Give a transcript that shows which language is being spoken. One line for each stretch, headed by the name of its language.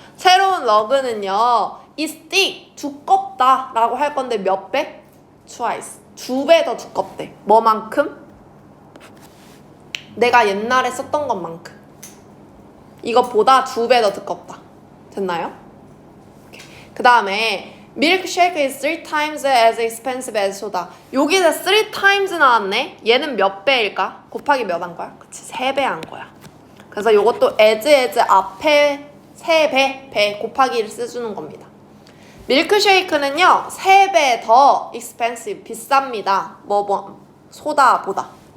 Korean: 새로운 러그는요
English: is thick
Korean: 두껍다 라고 할 건데 몇 배? twice 2배 더 두껍대. 뭐만큼? 내가 옛날에 썼던 것만큼. 이것보다 2배 더 두껍다. 됐나요? 그 다음에
English: milkshake is 3 times as expensive as soda.
Korean: 여기서 3 times 나왔네. 얘는 몇 배일까? 곱하기 몇 한 거야? 그치, 3배 한 거야. 그래서 요것도 as 앞에 3배, 배 곱하기를 써주는 겁니다. 밀크쉐이크는요 3배 더 expensive, 비쌉니다. 소다보다.